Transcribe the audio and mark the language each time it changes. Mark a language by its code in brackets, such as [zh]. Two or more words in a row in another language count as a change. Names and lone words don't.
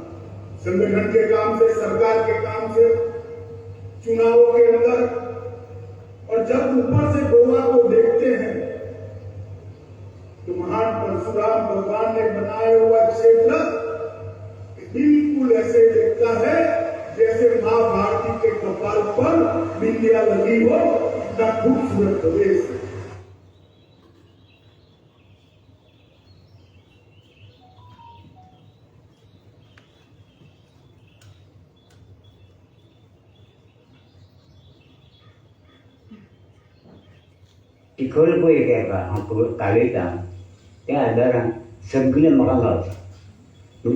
[hi] संगठन के काम से, सरकार के काम से, चुनावों के अंदर, और जब ऊपर से गोवा को देखते हैं तो महान परशुराम भगवान ने बनाया हुआ क्षेत्र बिल्कुल ऐसे दिखता है जैसे मां भारती के कपाल पर बिंदिया लगी हो। इतना खूबसूरत प्रदेश है। [kok] खंय पळय तेका हांव कालयता त्या आदारान सगळें म्हाका गावता।